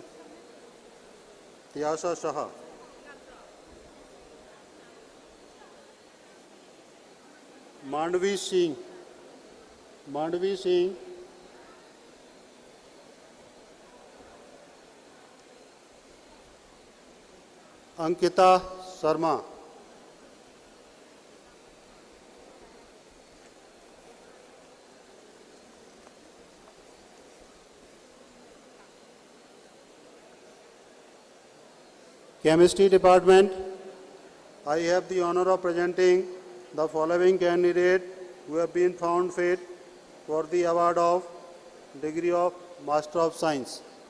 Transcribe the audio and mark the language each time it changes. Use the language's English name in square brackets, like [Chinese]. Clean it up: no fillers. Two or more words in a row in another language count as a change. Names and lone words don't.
[English] Tyasha Shah. Mandvi Singh. Mandvi Singh. Ankita Sharma. Chemistry Department, I have the honor of presenting the following candidate who have been found fit for the award of degree of Master of Science.